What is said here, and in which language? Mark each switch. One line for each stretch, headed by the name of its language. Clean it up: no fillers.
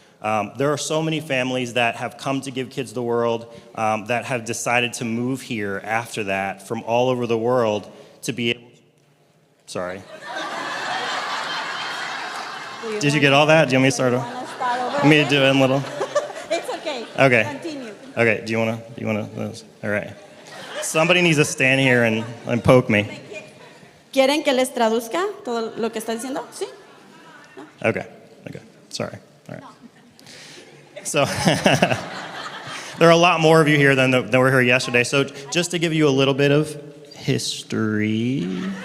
English: There are so many families that have come to Give Kids the World that have decided to move here after that from all over the world to be able. Sorry. Did you get all that? Do you want me to start over? Want me to do it in little? It's okay. Okay. Continue. Okay. Do you wanna? All right. Somebody needs to stand here and poke me.
Spanish: ¿Quieren que les traduzca todo lo que está diciendo? Sí.
English: Okay. Sorry. All right. So there are a lot more of you here than were here yesterday. So just to give you a little bit of history.